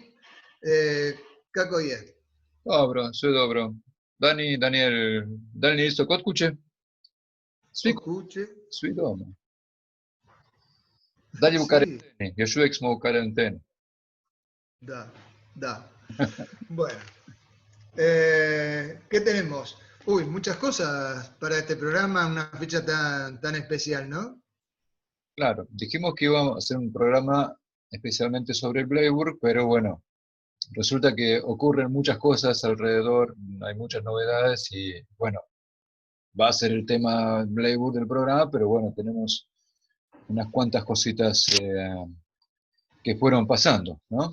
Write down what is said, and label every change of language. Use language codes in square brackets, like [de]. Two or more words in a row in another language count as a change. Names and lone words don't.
[hr] Kako je? Dobro, sve dobro. Daniel isto kod kuće? Kod kuće? Svi doma. Dalje u karanteni, još uvijek smo u karanteni. Da. [es] Bueno. ¿Qué tenemos? Uy, muchas cosas para este programa, una fecha tan especial, ¿no? Claro, dijimos que íbamos a hacer un programa especialmente sobre Bleiburg, pero bueno, resulta que ocurren muchas cosas alrededor, hay muchas novedades y bueno, va a ser el tema Bleiburg del programa, pero bueno, tenemos unas cuantas cositas que fueron pasando, ¿no?